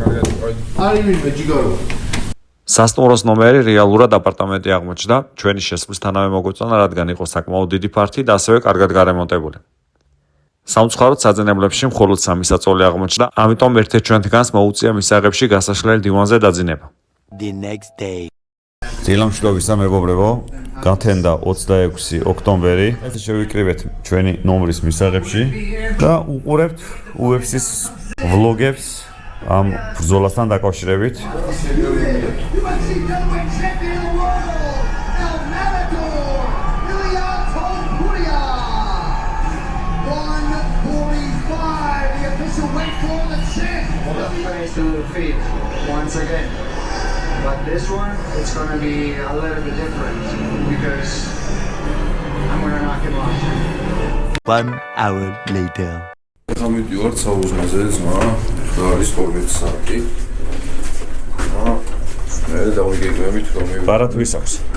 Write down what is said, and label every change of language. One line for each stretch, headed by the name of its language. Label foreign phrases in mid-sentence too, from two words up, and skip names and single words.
Georgian: სასტუმროს ნომერი რეალურად აპარტამენტი აღმოჩნდა. ჩვენი შესვლისთანავე მოგვეწონა, რადგან იყო საკმაოდ დიდი ფართი და ასევე კარგად გარემონტებული. სამწუხაროდ საძინებლებში მხოლოდ 3 საწოლი აღმოჩნდა, ამიტომ ერთ-ერთ ჩვენთგანს მოუწია მისაღებში გასაშლელი დივანზე დაძინება.
English: The next day.
Georgian: დილამშვიდობისა მეგობრებო, გათენდა 26 ოქტომბერი. ეს შევიკრიბეთ ჩვენი ნომრის მისაღებში და უყურებთ UFC-ს ვლოგებს ამ ბრძოლასთან დაკავშირებით.
English: Once again, but this one it's going to be a little bit different because I'm going to knock him off. 1 hour later.
Georgian: გამიდივართ საუზმაზე ზმა და არის 12 საათი. მე დავიგეგმებით რომ ბარათ ვის აქვს?